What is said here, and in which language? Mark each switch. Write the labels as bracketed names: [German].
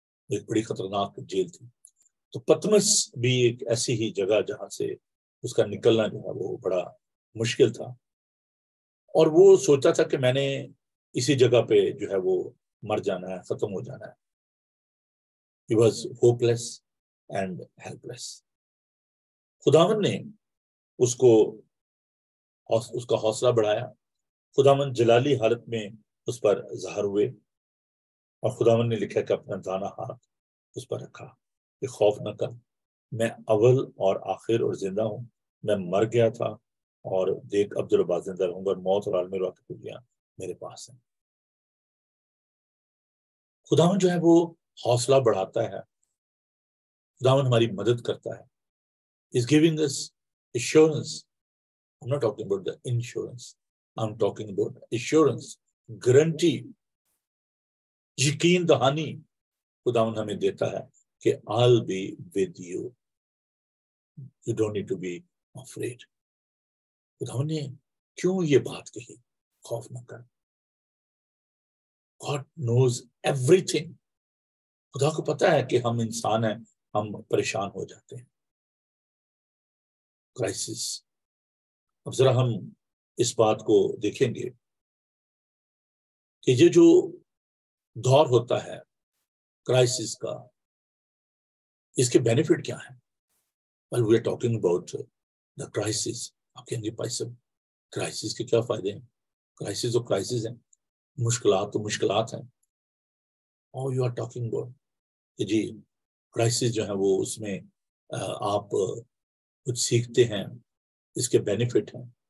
[Hindi] एक बड़ी खतरनाक जेल थी. तो पतमस भी एक ऐसी ही जगह जहां से उसका निकलना जो है वो बड़ा मुश्किल था. और वो सोचा था कि मैंने इसी जगह पे जो है वो मर जाना है, खत्म हो जाना है. [English] He was hopeless and helpless. [Hindi] खुदावंद ने उसका हौसला बढ़ाया. खुदावंद जलाली हालत में उस पर ज़ाहिर हुए, और खुदावंद ने लिखा कि अपना दाना हाथ उस पर रखा कि खौफ न कर, मैं अव्वल और आखिर और जिंदा हूँ. मैं मर गया था और देख अब जब जिंदा रहूंगा, और मौत और आलमी रोक की खुशियां मेरे पास हैं. खुदावंद जो है वो हौसला बढ़ाता है. खुदावंद हमारी मदद करता है. [English] Is giving us assurance. I'm not talking about the insurance. I'm talking about assurance, guarantee, [Hindi] यकीन दहानी खुदावंद हमें देता है कि [English] I'll be with you. You don't need to be afraid. [Hindi] खुदावंद ने क्यों ये बात कही, खौफ न कर. [English] God knows everything. [Hindi] खुदा को पता है कि हम इंसान हैं, हम परेशान हो जाते हैं. क्राइसिस. अब जरा हम इस बात को देखेंगे कि ये जो दौर होता है क्राइसिस का, इसके बेनिफिट क्या है. [English] Well, we are talking about the crisis. [Hindi] आप कहेंगे भाई साहब क्राइसिस के क्या फायदे हैं. क्राइसिस तो क्राइसिस है, मुश्किलात तो मुश्किलात हैं. और [English] you are talking about [Hindi] कि जी क्राइसिस जो है वो उसमें आप कुछ सीखते हैं, इसके बेनिफिट हैं.